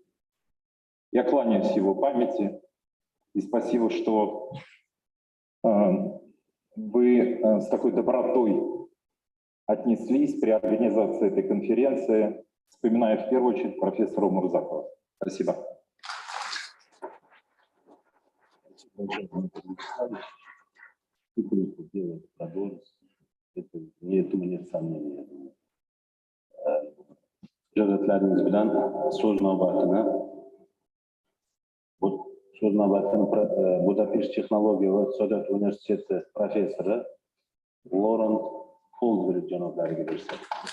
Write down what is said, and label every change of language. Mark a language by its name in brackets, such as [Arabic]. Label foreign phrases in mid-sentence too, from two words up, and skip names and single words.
[Russian] Я кланяюсь его памяти, и спасибо, что вы с такой добротой отнеслись при организации этой конференции, вспоминая в первую очередь профессора Мурзакова. Спасибо. Нет сомнений. [Uzbek] Ijozatlaringiz bilan so'z navbatini Budapesht Texnologiya va iqtisodiyot universiteti professori Loren Holdberg janoblariga bersak.